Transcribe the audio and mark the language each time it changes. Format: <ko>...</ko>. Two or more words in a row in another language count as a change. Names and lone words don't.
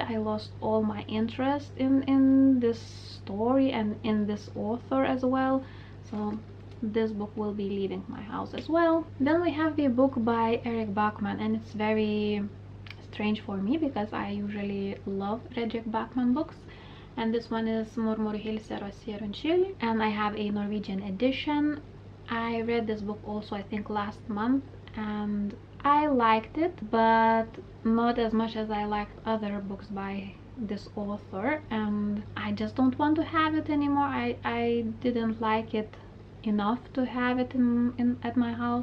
<en>I lost all my interest in this story and in this author as well. So this book will be leaving my house as well. Then we have the book by Eric Bachman, and it's very strange for me because I usually love Eric Bachman books. And this one is Mormor hilser og sier unnskyld, and I have a Norwegian edition. I read this book also, I think, last month, and I liked it, but not as much as I liked other books by this author, and I just don't want to have it anymore. I didn't like it enough to have it at my house.</en>